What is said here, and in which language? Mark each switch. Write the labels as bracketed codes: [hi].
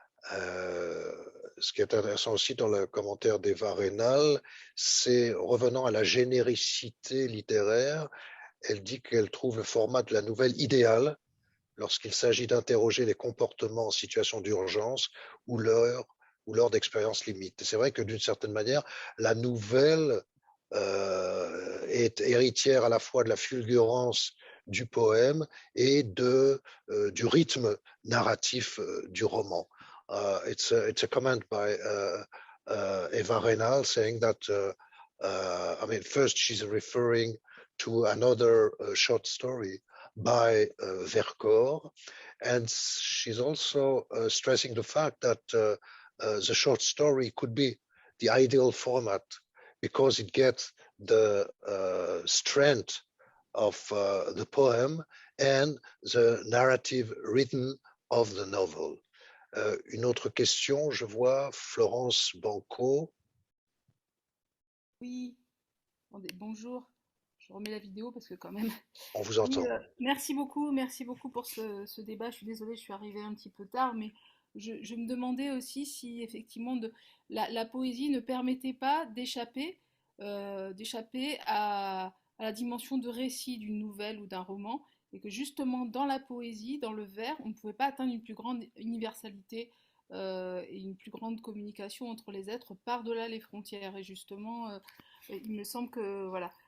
[fr] Ce qui est intéressant aussi dans le commentaire d'Eva Reynal, c'est revenant à la généricité littéraire, elle dit qu'elle trouve le format de la nouvelle idéal lorsqu'il s'agit d'interroger les comportements en situation d'urgence ou lors d'expériences limites. C'est vrai que d'une certaine manière, la nouvelle est héritière à la fois de la fulgurance du poème et du rythme narratif du roman. [en] It's a comment by Eva Reynal saying that, I mean, first she's referring to another short story by Vercors, and she's also stressing the fact that the short story could be the ideal format because it gets the strength of the poem and the narrative written of the novel. [fr] Une autre question, je vois Florence Banco. Oui, bonjour. Je remets la vidéo parce que quand même. On vous entend. Oui, merci beaucoup pour ce débat. Je suis désolée, je suis arrivée un petit peu tard, mais je me demandais aussi si effectivement la poésie ne permettait pas d'échapper à la dimension de récit d'une nouvelle ou d'un roman, et que justement dans la poésie, dans le vers, on ne pouvait pas atteindre une plus grande universalité et une plus grande communication entre les êtres par-delà les frontières. Et justement, il me semble que voilà.